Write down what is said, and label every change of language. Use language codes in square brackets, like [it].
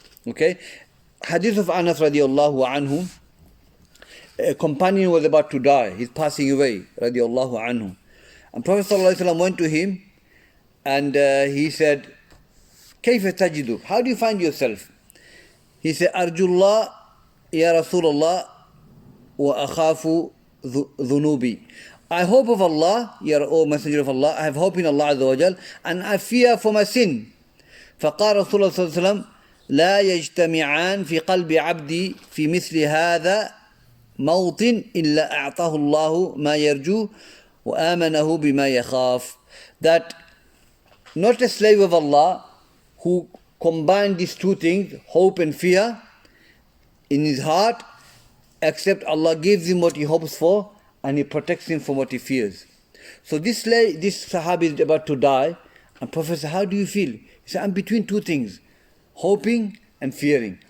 [en] Okay, hadith of Anas radiallahu anhu. A companion was about to die; he's passing away radiallahu anhu, and Prophet sallallahu alaihi wasallam went to him, and he said, [ar] "Kayfa tajidu? [en] How do you find yourself?" He said, [ar] "Arjullah ya Rasulullah wa akhafu dhunubi." [en] I hope of Allah, O Messenger of Allah, I have hope in Allah Azza wa Jal, and I fear for my sin. [ar] فقال رسول الله صلى الله عليه وسلم لا يجتمعان في قلب عبدي في مثل هذا موطن إلا أعطاه الله ما يرجو وآمنه بما يخاف. [en] That not a slave of Allah who combined these two things, hope and fear, in his heart, except Allah gives him what he hopes for and He protects him from what he fears. So this Sahabi is about to die, and Prophet said, how do you feel? He said, I'm between two things, hoping and fearing.